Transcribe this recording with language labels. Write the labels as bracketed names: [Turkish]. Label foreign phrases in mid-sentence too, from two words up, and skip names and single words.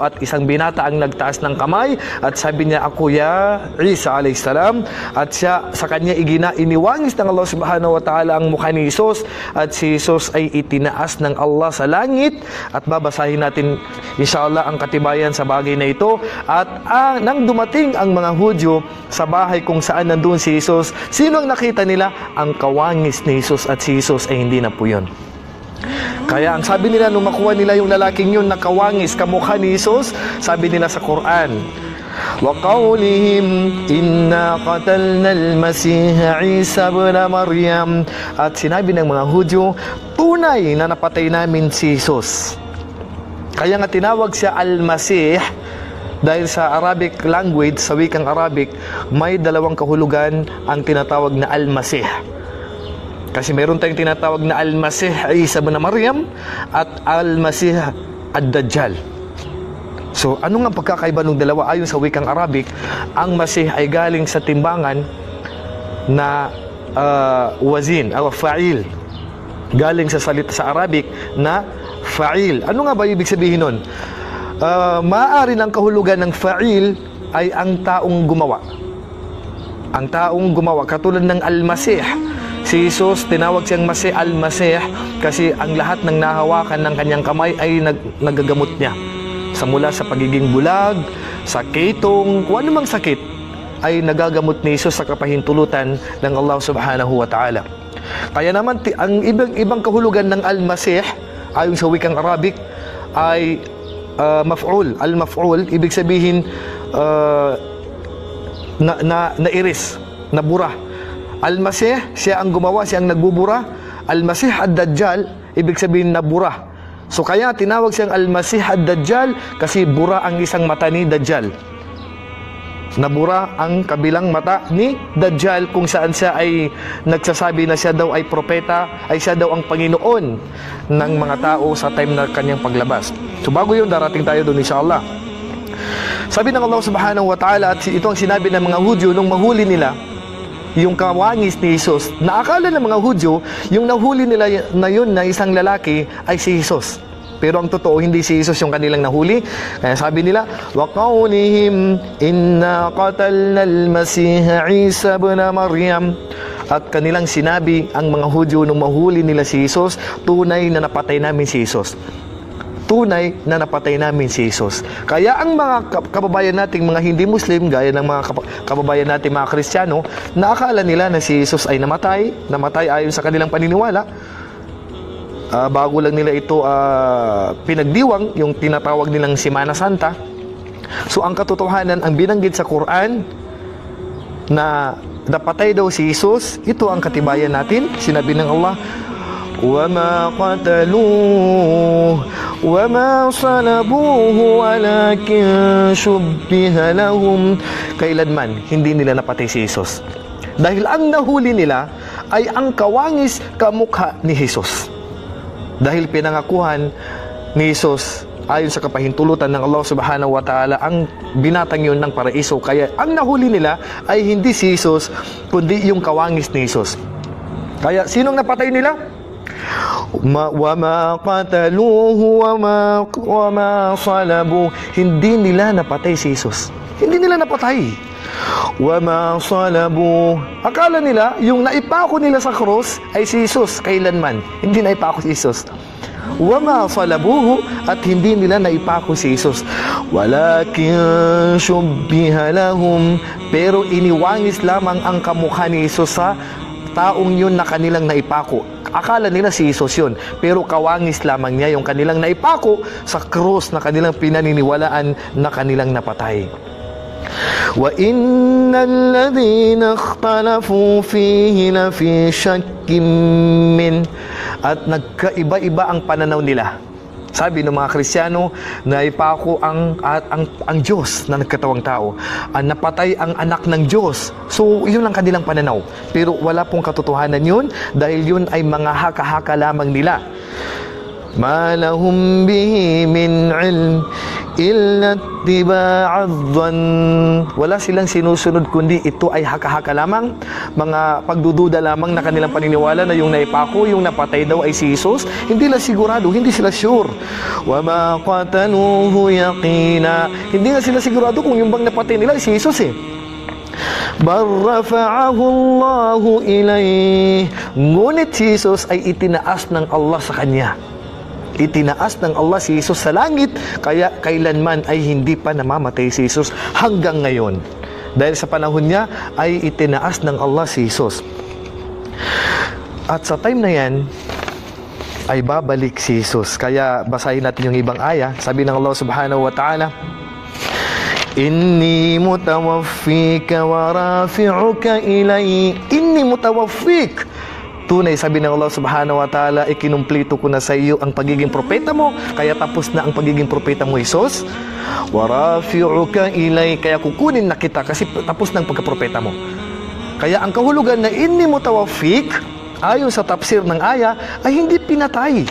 [Filipino] At isang binata ang nagtaas ng kamay at sabi niya, ako [Arabic] يا عيسى عليه السلام. [Filipino] At siya, sa kanya iniwangis ng Allah [Arabic] سبحانه وتعالى [Filipino] ang mukha ni Jesus, at si Jesus ay itinaas ng Allah sa langit. At babasahin natin inshallah ang katibayan sa bagay na ito. At nang dumating ang mga Hudyo sa bahay kung saan nandun si Jesus, sino ang nakita nila? Ang kawangis ni Jesus, at si Jesus ay hindi na po yun. Kaya ang sabi nila nung makuha nila yung lalaking yun na kawangis kamukha ni Jesus, sabi nila sa Quran, [Arabic] وَقَوْلِهِمْ إِنَّا قَتَلْنَا الْمَسِيحَ عِيسَى بْنَ مَرْيَمَ. [Filipino] At sinabi ng mga Hudyo, tunay na napatay namin si Jesus. Kaya nga tinawag siya Al-Masih, dahil sa [English] Arabic language, [Filipino] sa wikang Arabic, may dalawang kahulugan ang tinatawag na Al-Masih. Kasi meron tayong tinatawag na Al-Masih Isa ibn Maryam at Al-Masih Ad-Dajjal. So, ano nga pagkakaiba ng dalawa? Ayon sa wikang Arabic, ang Masih ay galing sa timbangan na wazin, o fa'il. Galing sa salita sa Arabic na fa'il. Ano nga ba ibig sabihin nun? Maaari ng kahulugan ng fa'il ay ang taong gumawa. Ang taong gumawa, katulad ng Al-Masih, Si Jesus, tinawag siyang Masih al-Masih kasi ang lahat ng nahawakan ng kanyang kamay ay nagagamot niya. Mula sa pagiging bulag, sa ketong, kung anumang sakit, ay nagagamot ni Jesus sa kapahintulutan ng Allah [Arabic] سبحانه وتعالى. [Filipino] Kaya naman, ang ibang kahulugan ng al-Masih, ayon sa wikang Arabic, ay maf'ul. Al-maf'ul, ibig sabihin, nairis, nabura. Al-Masih, siya ang gumawa, siya ang nagbubura. Al-Masih ad-Dajjal, ibig sabihin nabura. So kaya tinawag siyang Al-Masih ad-Dajjal kasi bura ang isang mata ni Dajjal. Nabura ang kabilang mata ni Dajjal kung saan siya ay nagsasabi na siya daw ay propeta, ay siya daw ang Panginoon ng mga tao sa time na kanyang paglabas. So bago yun, darating tayo doon inshallah. Sabi ng Allah [Arabic] سبحانه وتعالى, [Filipino] at ito ang sinabi ng mga Hudyo nung mahuli nila yung kawangis ni Jesus. Naakala ng mga Hudyo, yung nahuli nila na yun na isang lalaki ay si Jesus. Pero ang totoo, hindi si Jesus yung kanilang nahuli. Kaya sabi nila, [Arabic] وَقَوْلِهِمْ إِنَّا قَتَلْنَا الْمَسِيحَ عِيسَى بْنَ مَرْيَمَ. [Filipino] At kanilang sinabi, ang mga Hudyo nung mahuli nila si Jesus, tunay na napatay namin si Jesus. Tunay na napatay namin si Jesus. Kaya ang mga kababayan nating mga hindi Muslim, gaya ng mga kababayan nating mga Kristiyano, naakala nila na si Jesus ay namatay ayon sa kanilang paniniwala. Bago lang nila ito pinagdiwang, yung tinatawag nilang Semana Santa. So ang katotohanan, ang binanggit sa Quran na napatay daw si Jesus, ito ang katibayan natin. Sinabi ng Allah, [Arabic] وَمَا قَتَلُوهُ وَمَا صَلَبُوهُ وَلَكِنْ شُبِّهَ لَهُمْ. [Filipino] Kailanman hindi nila napatay si Jesus, dahil ang nahuli nila ay ang kawangis kamukha ni Jesus. Dahil pinangakuhan ni Jesus ayon sa kapahintulutan ng Allah [Arabic] سبحانه وتعالى [Filipino] ang binatang yun ng paraiso. Kaya ang nahuli nila ay hindi si Jesus, kundi yung kawangis ni Jesus. Kaya sinong napatay nila? [Arabic] وَمَا قَتَلُوهُ وَمَا صَلَبُوهُ. [Filipino] Hindi nila napatay si Jesus. Hindi nila napatay. [Arabic] وَمَا صَلَبُوهُ. [Filipino] Akala nila, yung naipako nila sa cross ay si Jesus. Kailanman hindi naipako si Jesus. [Arabic] وَمَا صَلَبُوهُ. [Filipino] At hindi nila naipako si Jesus. [Arabic] وَلَكِنْ شُبِّهَ لَهُمْ. [Filipino] Pero iniwangis lamang ang kamukha ni Jesus sa taong yun na kanilang naipako. Akala nila si Jesus yun, pero kawangis lamang niya yung kanilang naipako sa krus na kanilang pinaniniwalaan na kanilang napatay. [Arabic] وَإِنَّ الَّذِينَ اخْتَلَفُوا فِيهِ لَفِي شَكٍّ مِّنْهُ. [Filipino] At nagkaiba-iba ang pananaw nila. Sabi ng mga Kristiyano, naipako ang Diyos na nagkatawang tao. Napatay ang anak ng Diyos. So, yun ang kanilang pananaw. Pero wala pong katotohanan yun dahil yun ay mga haka-haka lamang nila. [Arabic] مَا لَهُمْ بِهِ مِنْ عِلْمٍ إِلَّا اتِّبَاعَ الظَّنِّ. [Filipino] Wala silang sinusunod kundi ito ay haka-haka lamang, mga pagdududa lamang na kanilang paniniwala na yung naipako, yung napatay daw ay si Jesus. Hindi sila sigurado, hindi sila sure. [Arabic] وَمَا قَتَلُوهُ يَقِينًا. [Filipino] Hindi nga sila sigurado kung yung bang napatay nila ay si Jesus eh. [Arabic] بَلْ رَفَعَهُ اللَّهُ إِلَيْهِ. [Filipino] Ngunit si Jesus ay itinaas ng Allah sa kanya. Itinaas ng Allah si Jesus sa langit, kaya kailanman ay hindi pa namamatay si Jesus hanggang ngayon. Dahil sa panahon niya ay itinaas ng Allah si Jesus. At sa time na yan ay babalik si Jesus. Kaya basahin natin yung ibang aya. Sabi ng [Arabic] Allah سبحانه وتعالى إني متوفيك ورافعك إلي. إني متوفيك. [Filipino] Tunay, sabi ng Allah [Arabic] سبحانه وتعالى, [Filipino] ikinumplito ko na sa iyo ang pagiging propeta mo, kaya tapos na ang pagiging propeta mo, Jesus. [Arabic] ورافعك إلي. [Filipino] Kaya kukunin na kita kasi tapos na ang pagkapropeta mo. Kaya ang kahulugan na [Arabic] إني متوفيك, [Filipino] ayon sa tafsir ng aya, ay hindi pinatay.